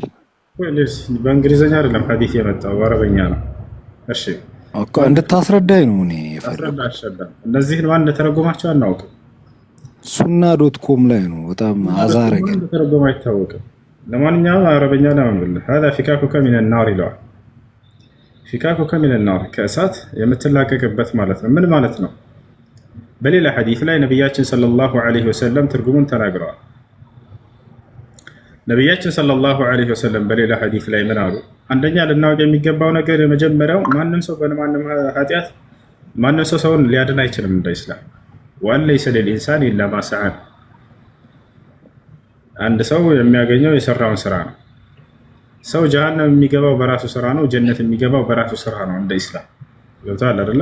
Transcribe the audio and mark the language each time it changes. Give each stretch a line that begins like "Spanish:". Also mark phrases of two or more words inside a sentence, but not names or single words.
Amharic: በእንግሊዘኛ አይደለም ሐዲስ የመጣው በአረበኛ ነው። እሺ እኮ እንድታስረዳኝ ነው። እኔ እነዚህን ማን እንደተረጎማቸው አናውቅም። ሱና.ኮም ላይ ነው። በጣም አዛረገ ተረጎማ አይታወቅም። ለማንኛውም አረበኛ ለማንበል
Arabic: هذا فكاكك من النار
Amharic: ይለዋል።
Arabic: فكاكك من النار
Amharic: ከእሳት የምትላቀቅበት ማለት ነው። ምን ማለት ነው? በሌላ ሐዲስ ላይ ነብያችን
Arabic: صلى الله عليه وسلم
Amharic: ትርጉሙን ተናግረዋል። ነብያችን
Arabic: صلى الله عليه وسلم
Amharic: በሌላ ሐዲስ ላይ ምን አሉ? አንደኛ ልናውቅ የሚገባው ነገር የመጀመሪያው ማንም ሰው በማንም ኃጢአት ማንም ሰው ሰውን ሊያድን አይችልም እንደ ኢስላም
Arabic: وأن ليس للإنسان إلا ما سعى።
Amharic: አንድ ሰው የሚያገኘው የሰራውን ስራ ነው። ሰው ጀሃነም የሚገባው በራሱ ስራ ነው፣ ጀነት የሚገባው በራሱ ስራ ነው እንደ ኢስላም። ገብቶሃል አይደለ?